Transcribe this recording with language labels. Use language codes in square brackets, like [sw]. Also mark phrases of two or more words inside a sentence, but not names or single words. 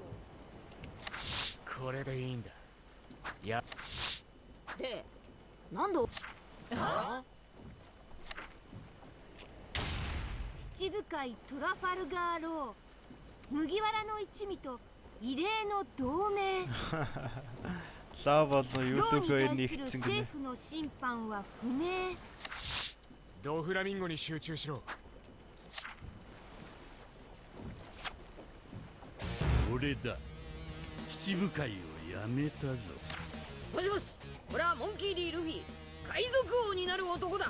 [ja] これでいいんだ。いやで、なんで七部会トラファルガーロ麦わらの一味と異例の同盟。 [mn] Лав болон юу л үгүй нэгцэн гэнэ. [ja] 政府の審判は不明。ドフラミンゴに集中しろ。俺だ。七部会をやめたぞ。もしもし、俺はモンキー D ルフィ、海賊王になる男だ。